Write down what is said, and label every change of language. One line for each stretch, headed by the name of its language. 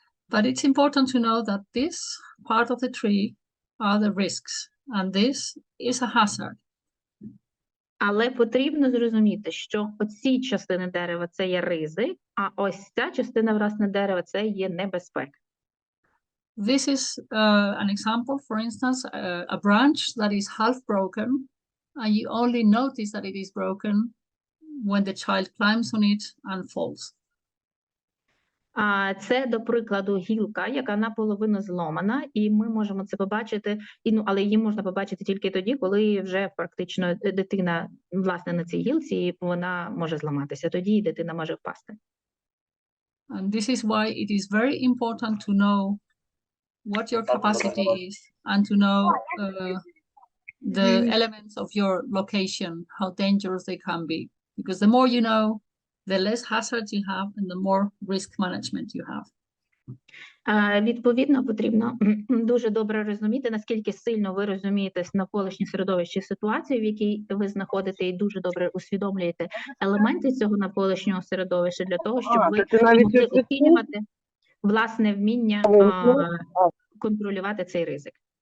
English: But it's important to know that this part of the tree are the risks, and this is a hazard.
Ukrainian: Але потрібно зрозуміти, що оці частини дерева – це є ризик, а ось ця частина, власне, дерева – це є небезпека.
English: This is an example, for instance, a branch that is half broken, and you only notice that it is broken when the child climbs on it and falls.
Ukrainian: Це, до прикладу, гілка, яка наполовину зломана, і ми можемо це побачити, але її можна побачити тільки тоді, коли вже практично дитина, власне, на цій гілці, і вона може зламатися, тоді дитина може впасти.
English: And this is why it is very important to know what your capacity is and to know the elements of your location, how dangerous they can be. Because the more you know, the less hazards you have and the more risk management you have.
Ukrainian: Відповідно, потрібно дуже добре розуміти, наскільки сильно ви розумієте навколишнє середовище, ситуацію, в якій ви знаходите, і дуже добре усвідомлюєте елементи цього навколишнього середовища для того, щоб ви могли оцінювати власне вміння контролювати цей ризик.